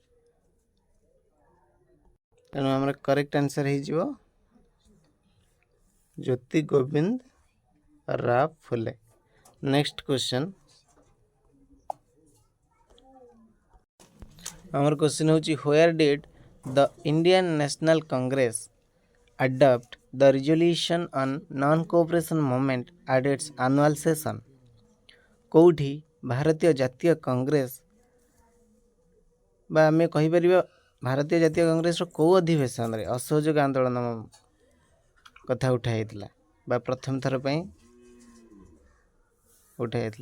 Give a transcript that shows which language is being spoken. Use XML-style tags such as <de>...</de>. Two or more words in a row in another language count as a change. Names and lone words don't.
<or>ତେଣୁ ଆମର</or> <en>correct answer</en> <or>ହେଇଯିବ ଜ୍ୟୋତି ଗୋବିନ୍ଦ ରାଓ ଫୁଲେ।</or> <en>next question, ଆମର କ୍ୱେଶ୍ଚନ୍ ହେଉଛି where did the Indian National Congress adopt the resolution on non-cooperation movement at its annual session?</en> <or>କେଉଁଠି ଭାରତୀୟ ଜାତୀୟ କଂଗ୍ରେସ ବା ଆମେ କହିପାରିବା ଭାରତୀୟ ଜାତୀୟ କଂଗ୍ରେସର କେଉଁ ଅଧିବେଶନରେ ଅସହଯୋଗ ଆନ୍ଦୋଳନ କଥା ଉଠାଯାଇଥିଲା ବା ପ୍ରଥମ ଥର ପାଇଁ ଉଠାଯାଇଥିଲା?</or>